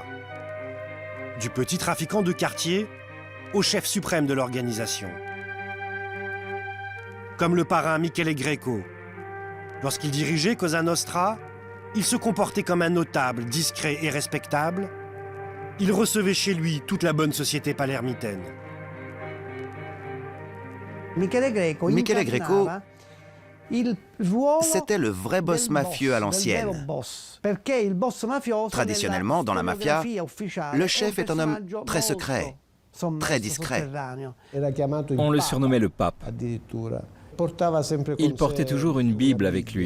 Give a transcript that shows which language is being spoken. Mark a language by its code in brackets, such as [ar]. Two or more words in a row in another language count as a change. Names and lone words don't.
[fr] Du petit trafiquant de quartier au chef suprême de l'organisation. Comme le parrain Michele Greco. Lorsqu'il dirigeait Cosa Nostra, il se comportait comme un notable, discret et respectable. Il recevait chez lui toute la bonne société palermitaine. Michele Greco, c'était le vrai boss mafieux à l'ancienne. Traditionnellement, dans la mafia, le chef est un homme très secret, très discret. On le surnommait le pape. Il portait toujours une Bible avec lui.